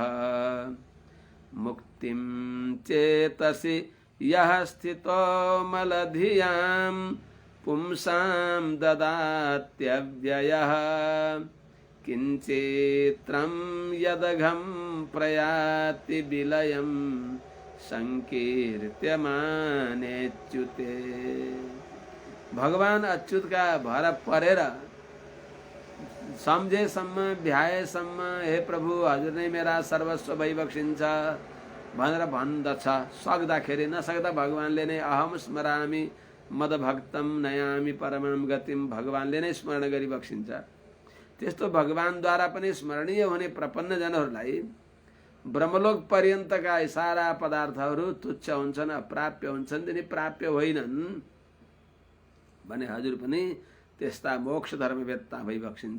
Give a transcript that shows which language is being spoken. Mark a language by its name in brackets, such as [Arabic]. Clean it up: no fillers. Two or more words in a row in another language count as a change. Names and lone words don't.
[Sanskrit] मुक्तिं चेतसि यः स्थितो मलधियां पुंसां ददात्यव्ययः किंचित्रं यदघं प्रयाति विलयं संकीर्त्यमानेच्युते। [Nepali] भगवान अच्युत का भर परेर सम्झेसम्म भ्याएसम्म हे प्रभु हजुर नै मेरा सर्वस्व भइबक्सिन्छ भनेर भन्दछ। सक्दाखेरि नसक्दा भगवानले नै [Sanskrit] अहम स्मरामि मदभक्तम नयामि परमं गतिम, [Nepali] भगवानले नै स्मरण गरिबक्सिन्छ। त्यस्तो भगवानद्वारा पनि स्मरणीय हुने प्रपन्न जनहरूलाई ब्रह्मलोक पर्यन्तका सारा पदार्थहरू तुच्छ हुन्छन्, अप्राप्य हुन्छन्, तिनी प्राप्य होइनन् भने हजुर पनि त्यस्ता मोक्ष धर्मवेत्ता भइबक्सिन्छ।